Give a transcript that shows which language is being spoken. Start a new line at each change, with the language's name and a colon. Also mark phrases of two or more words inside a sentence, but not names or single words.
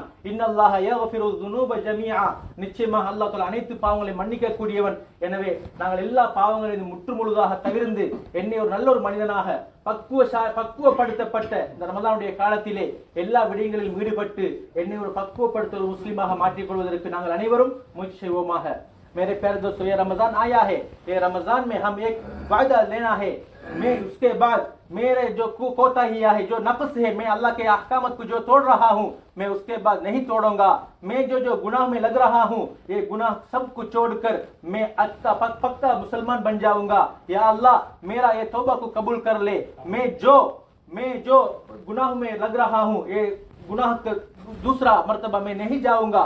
Arabic: إن الله يغفر الذنوب جميعا,
Tamil: நிச்சயமாக அல்லாஹ் தஆலா அனைத்து பாவங்களை மன்னிக்க கூடியவன். எனவே நாங்கள் எல்லா பாவங்களையும் முற்றுமுழுதாக தவிர்த்து என்னை ஒரு நல்ல ஒரு மனிதனாக பக்குவப்படுத்தப்பட்ட இந்த ரமலானுடைய காலத்திலே எல்லா விடயங்களிலும் ஈடுபட்டு என்னை ஒரு பக்குவப்படுத்த ஒரு முஸ்லீமாக மாற்றிக்கொள்வதற்கு நாங்கள் அனைவரும் முயற்சி செய்வோமாக.
Urdu: میرے پیارے دوستو، یہ رمضان آیا ہے، یہ رمضان میں ہم ایک وعدہ لینا ہے میں اس کے بعد میرے جو کوتاہیاں ہے جو نقص ہے میں اللہ کے احکامات کو جو توڑ رہا ہوں میں اس کے بعد نہیں توڑوں گا. میں جو گناہ میں لگ رہا ہوں یہ گناہ سب کو چھوڑ کر میں پکا مسلمان بن جاؤں گا. یا اللہ میرا یہ توبہ کو قبول کر لے. میں جو گناہ میں لگ رہا ہوں یہ گناہ دوسرا مرتبہ میں نہیں جاؤں گا.